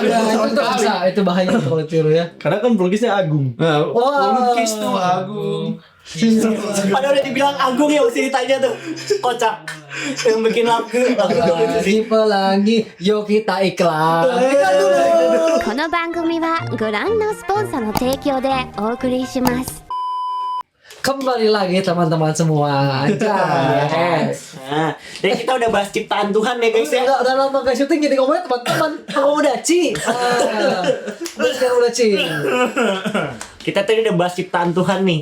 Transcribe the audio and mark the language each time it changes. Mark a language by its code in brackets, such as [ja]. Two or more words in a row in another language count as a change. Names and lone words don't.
[id] Ya, Sama itu sekali. bisa, itu bahaya tuh kalau tiru ya. Karena kan pelukisnya Agung. Nah, Wah. pelukis tuh Agung. Padahal udah dibilang Agung ya mesti ditanya tuh. Kocak. yang bikin lagu. Pelangi, yuk kita iklan. Iklan dulu. [ja] この番組はご覧のスポンサーの提供でお送りします。 [id] Kembali lagi teman-teman semua. Yes. Nah, jadi kita udah bahas ciptaan Tuhan ya guys ya. Udah lama gak syuting jadi ngomongnya teman-teman. Kamu udah Ci. Sekarang udah Ci. Kita tadi udah bahas ciptaan Tuhan nih.